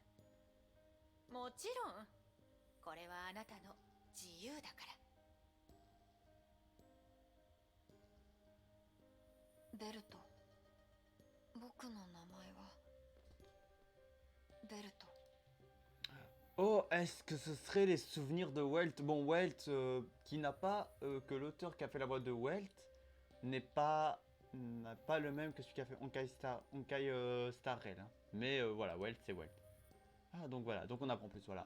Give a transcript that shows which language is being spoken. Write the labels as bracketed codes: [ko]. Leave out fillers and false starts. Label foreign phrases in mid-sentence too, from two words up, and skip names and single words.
[ja] もちろん。これはあなたの自由だから。ベルト。僕の名前はベルト。 [fr] Oh, est-ce que ce serait les souvenirs de Welt? Bon, Welt, qui n'a pas, que l'auteur qui a fait la voix de Welt n'a pas le même que celui qui a fait Star Rail. Hein. Mais voilà, Welt, c'est Welt. Ah, donc voilà, donc on apprend plus, voilà.